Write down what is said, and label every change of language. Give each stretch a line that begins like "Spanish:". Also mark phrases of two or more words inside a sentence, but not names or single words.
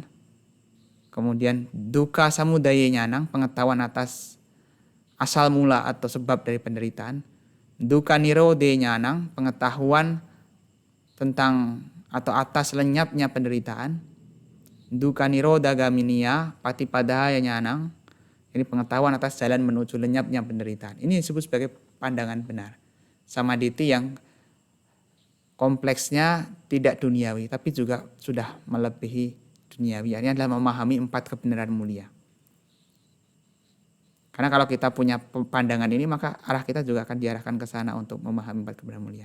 Indonesian: Kemudian
Pali: duka samudaya nyanang,
Indonesian: pengetahuan atas asal mula atau sebab dari penderitaan.
Pali: Duka nirode nyanang,
Indonesian: pengetahuan tentang atau atas lenyapnya penderitaan.
Pali: Duka niroda gaminia, patipadaya nyanang,
Indonesian: ini pengetahuan atas jalan menuju lenyapnya penderitaan. Ini disebut sebagai pandangan benar. Samaditi yang kompleksnya tidak duniawi, tapi juga sudah melebihi duniawi. Ini adalah memahami 4 kebenaran mulia. Karena kalau kita punya pandangan ini, maka arah kita juga akan diarahkan ke sana untuk memahami 4 kebenaran mulia.